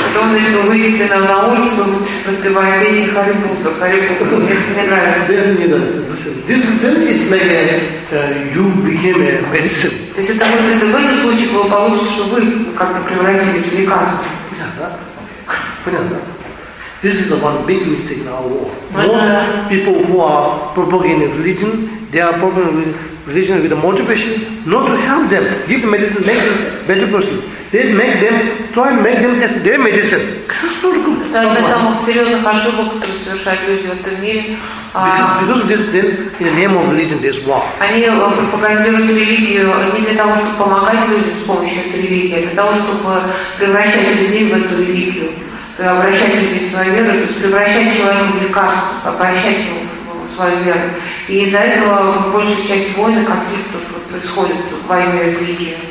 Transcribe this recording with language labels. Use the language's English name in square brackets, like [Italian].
[Russian] Потом, если вы выйдете на улицу, распевая песни Hare Buddha, Hare Buddha, мне не нравится. [English] Then it's like you became a medicine. [Russian] То есть это будет в этом случае было получше, что вы как-то превратились в лекарство. Понятно? [English] This is the one big mistake in our world. Most people who are propagating religion, they are propagating religion with the motivation not to help them, give medicine, make them better person. They make them, try to make them as their medicine. That's not good. [Russian] Это одна из самых серьезных ошибок, которые совершают люди в этом мире. [English] Because of this, then, in the name of religion, there's war. [Russian] Они пропагандируют религию не для того, чтобы помогать людям с помощью этой религии, а для того, чтобы превращать людей в эту религию. обращать людей в свою веру, то есть превращать человека в лекарство, обращать его в свою веру. И из-за этого большая часть войн и конфликтов происходит во имя религии,